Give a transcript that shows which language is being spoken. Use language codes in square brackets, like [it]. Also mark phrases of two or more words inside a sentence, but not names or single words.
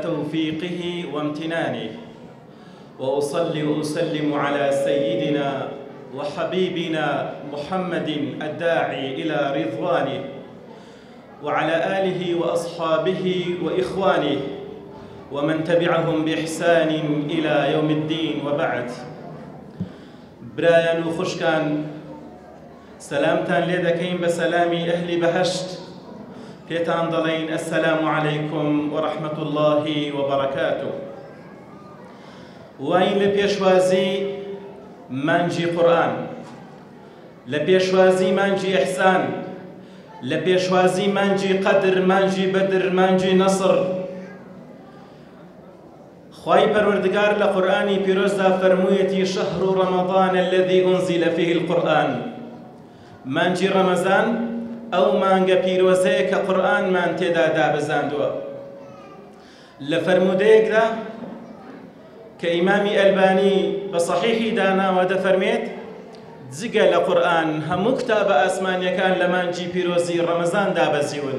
[ar] توفيقه وامتنانه وأصلي وأسلم على سيدنا وحبيبنا محمد الداعي إلى رضوانه وعلى آله وأصحابه وإخوانه ومن تبعهم بإحسان إلى يوم الدين وبعد. [ckb] برايان وخشكان سلامتان لێدەکەین بە سەلامی ئەهلی بەهەشت پێتان دەڵێین [ar] السلام عليكم ورحمة الله وبركاته. [ckb] وای لە پێشوازی مانجی قورئان، لە پێشوازی مانجی ئیحسان، لە پێشوازی مانجی قەدر، مانجی بەدر، مانجی نەسر، خوای پەروەردگار لە قورئانی پیرۆزدا فەرموویەتی [ar] شەهر رەمەضان الذي أنزل فيه القرآن. [ckb] مانجی ڕەمەزان ئەو مانگە پیرۆزەیە کە قورئانمان تێدا دابەزاندووە. لە فەرمودەیەکدا کە ئیمامی ئەلبانی بە سەحیحی داناوە دەفەرمێت جگە لە قورئان هەموو کتابە ئاسمانیەکان لە مانجی پیرۆزی ڕەمەزان دابەزیون.